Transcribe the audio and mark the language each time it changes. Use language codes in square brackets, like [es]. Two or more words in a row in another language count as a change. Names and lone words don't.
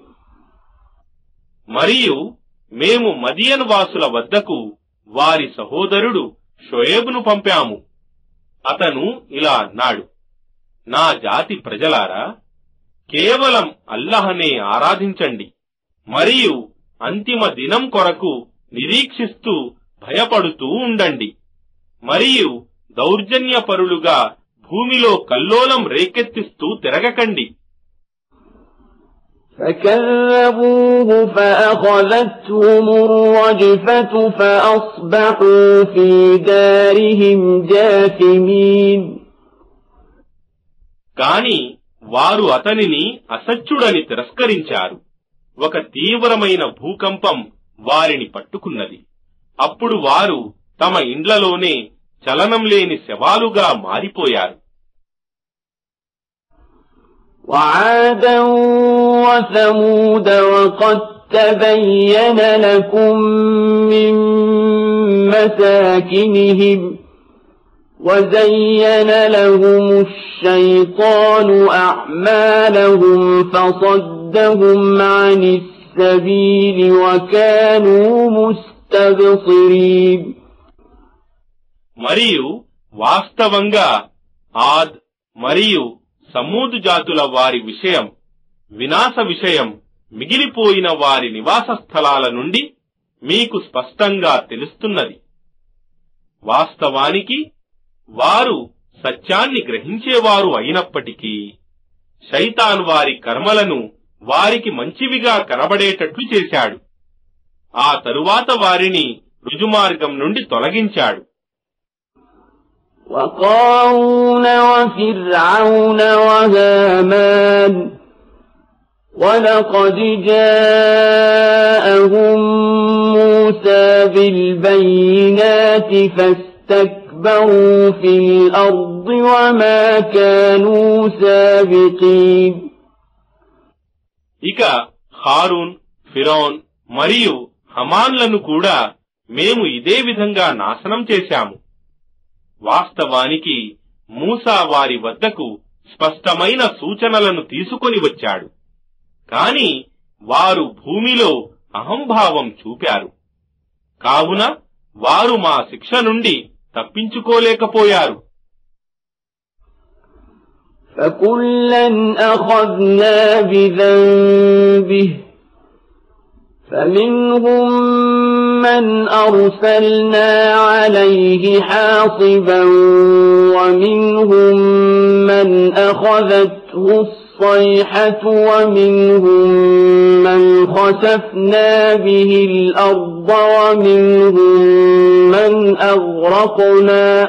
[te] మరియు మేము మదియను వాసుల వద్దకు వారి సహోదరుడు షోయేబును పంపాము. అతను ఇలా అన్నాడు, నా జాతి ప్రజలారా, కేవలం అల్లాహనే ఆరాధించండి మరియు అంతిమ దినం కొరకు నిరీక్షిస్తూ భయపడుతూ ఉండండి మరియు దౌర్జన్యపరులుగా భూమిలో కల్లోలం రేకెత్తిస్తూ తిరగకండి. [ar] فكذبوه فأخذتهم الرجفة فأصبحوا في دارهم جاثمين. [te] కాని వారు అతనిని అసత్యుడని తిరస్కరించారు. ఒక తీవ్రమైన భూకంపం వారిని పట్టుకున్నది. అప్పుడు వారు తమ ఇండ్లలోనే చలనం లేని శవాలుగా మారిపోయారు. [ar] وعادا وثمود وقد تبين لكم من مساكنهم وزين لهم الشيطان أعمالهم فصدهم عن السبيل وكانوا مستبصرين. [te] మరియు వాస్తవంగా ఆద్ మరియు సమూదు జాతుల వారి విషయం, వినాశ విషయం మిగిలిపోయిన వారి నివాస స్థలాల నుండి మీకు స్పష్టంగా తెలుస్తున్నది. వాస్తవానికి వారు సత్యాన్ని గ్రహించేవారు అయినప్పటికీ శైతాన్ వారి కర్మలను వారికి మంచివిగా కనబడేటట్లు చేశాడు. ఆ తరువాత వారిని రుజుమార్గం నుండి తొలగించాడు. [ar] وقارون وفرعون وهامان ولقد جاءهم موسى بالبينات فاستكبروا في الأرض وما كانوا سابقين. [te] ఇక హారూన్, ఫిరౌన్ మరియు హమాన్లను కూడా మేము ఇదే విధంగా నాశనం చేశాము. వాస్తవానికి మూసా వారి వద్దకు స్పష్టమైన సూచనలను తీసుకొని వచ్చాడు. కాని వారు భూమిలో అహంభావం చూపారు. కావున వారు మా శిక్ష నుండి తప్పించుకోలేకపోయారు. [ar] فَكُلًّا أَخَذْنَا بِذَنبِهِ فَمِنْهُمْ مَنْ أَرْسَلْنَا عَلَيْهِ حَاصِبًا وَمِنْهُمْ مَنْ أَخَذَتْهُ الصَّيْحَةُ وَمِنْهُمْ مَنْ خَسَفْنَا بِهِ الْأَرْضَ وَمِنْهُمْ مَنْ أَغْرَقْنَا